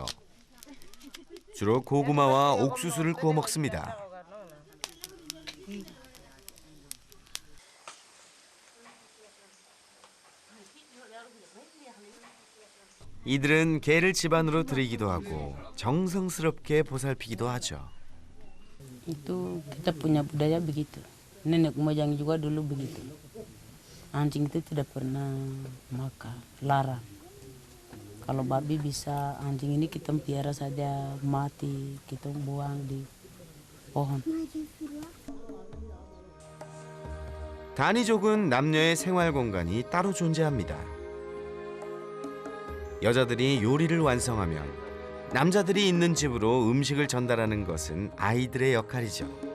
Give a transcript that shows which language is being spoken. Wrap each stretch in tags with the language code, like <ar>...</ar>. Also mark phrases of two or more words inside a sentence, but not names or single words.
<ko>주로 고구마와 옥수수를 구워 먹습니다. 이들은 개를 집안으로 들이기도 하고 정성스럽게 보살피기도 하죠.</ko> <id>Itu kita punya budaya begitu. Nenek moyang juga dulu begitu. Anjing itu tidak pernah makan, larang. Kalau babi bisa, anjing ini kita piara saja mati, kita buang di pohon.</id> <ko>다니족은 남녀의 생활 공간이 따로 존재합니다. 여자들이 요리를 완성하면 남자들이 있는 집으로 음식을 전달하는 것은 아이들의 역할이죠.</ko>